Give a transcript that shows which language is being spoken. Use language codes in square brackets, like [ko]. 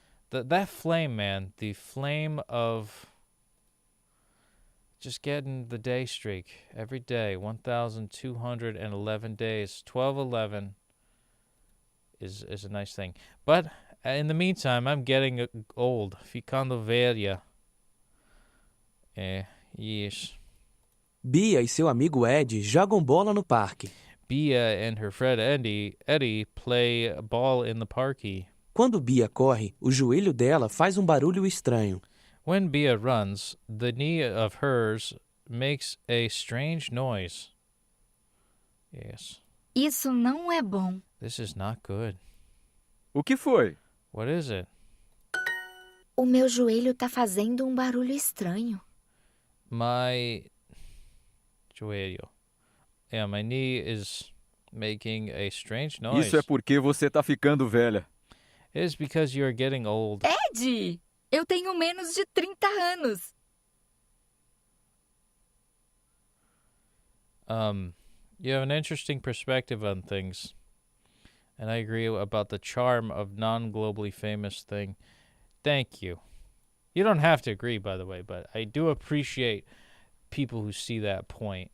[en] That flame, man, the flame of just getting the day streak every day, 1,211 days, 1211 is a nice thing. But in the meantime, I'm getting old. [pt] Ficando velha. [en] Yes. [pt] Bia e seu amigo Ed jogam bola no parque. [en] Bia and her friend Eddie play ball in the parque. [pt] Quando Bia corre, o joelho dela faz barulho estranho. [en] When Bia runs, the knee of hers makes a strange noise. Yes. [pt] Isso não é bom. [en] This is not good. [pt] O que foi? [en] What is it? [pt] O meu joelho tá fazendo barulho estranho. [en] My joelho. Yeah, my knee is making a strange noise. [pt] Isso é porque você tá ficando velha. [en] It is because you're getting old. [pt] Ed, eu tenho menos de 30 anos. [en] You have an interesting perspective on things. And I agree about the charm of non-globally famous thing. Thank you. You don't have to agree, by the way, but I do appreciate people who see that point.